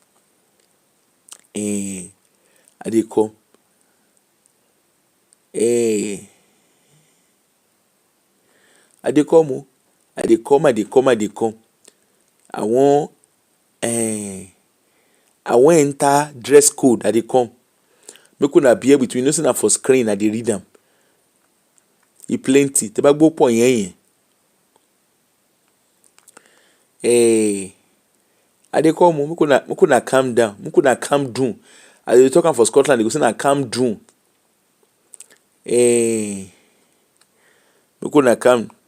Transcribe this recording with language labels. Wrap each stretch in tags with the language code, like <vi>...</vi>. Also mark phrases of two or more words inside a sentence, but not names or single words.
<pcm>I dey come. I dey come. I wan enter dress code. I dey come. Make una bear with me. You know say na for screen I dey read am. E plenty.</pcm> <yo>Tẹ́ bá gbọ́ pọ̀ yẹn.</yo> <pcm>I dey come. Make una calm down. Make una calm down. As they talk am for Scotland, they go say na calm down. Make una calm.</pcm>